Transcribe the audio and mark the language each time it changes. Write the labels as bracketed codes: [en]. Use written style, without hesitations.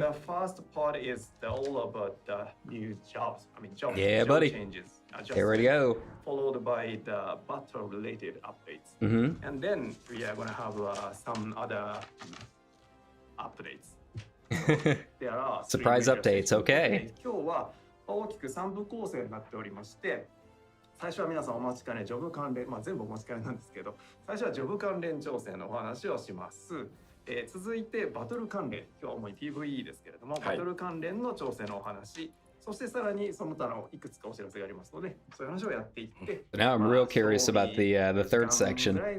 [en] The first part is all about the new jobs. I mean, job buddy. changes. Here we go. Followed by the battle-related updates. Mm-hmm. And then we are going to have some other updates. There are Surprise three major updates, sections. okay. [ja] 今日は大きく3部構成になっておりまして、最初は皆さんお待ちかねジョブ関連、全部お待ちかねなんですけど、最初はジョブ関連調整のお話をします。続いてバトル関連、今日は主に PVE ですけれども、バトル関連の調整のお話、そしてさらにその他のいくつかお知らせがありますので、そういう話をやっていって、 [en] Now I'm real curious about the third section.